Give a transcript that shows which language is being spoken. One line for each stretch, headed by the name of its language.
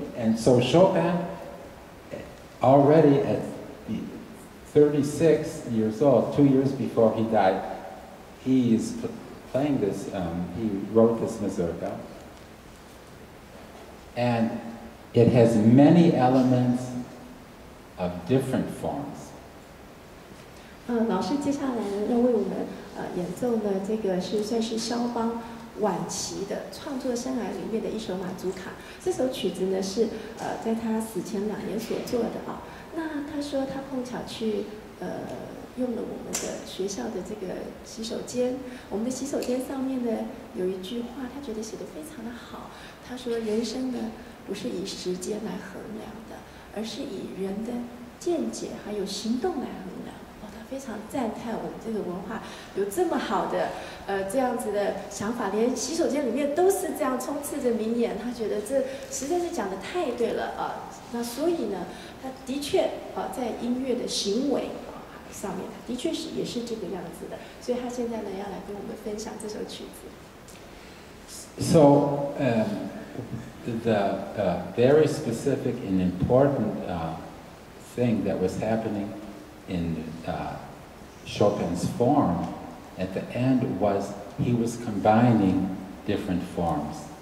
English: And so Chopin, already at 36 years old, 2 years before he died, he is playing this, he wrote this mazurka, and it has many elements of different forms.
Chinese: 老师接下来呢，要为我们演奏呢，这个算是肖邦晚期的创作生涯里面的一首马祖卡。这首曲子呢是在他死前2年所做的啊。那他说他碰巧去用了我们的学校的这个洗手间，我们的洗手间上面呢有一句话，他觉得写得非常的好。他说人生呢不是以时间来衡量的，而是以人的见解还有行动来衡量。非常赞叹我们这个文化有这么好的这样子的想法，连洗手间里面都是这样充斥着名言，他觉得这实在是讲得太对了啊。那所以呢，他的确在音乐的行为上面，他的确也是这个样子的。所以他现在呢要来跟我们分享这首曲子。
English: So the very specific and important thing that was happening in Chopin's form at the end was he was combining different forms.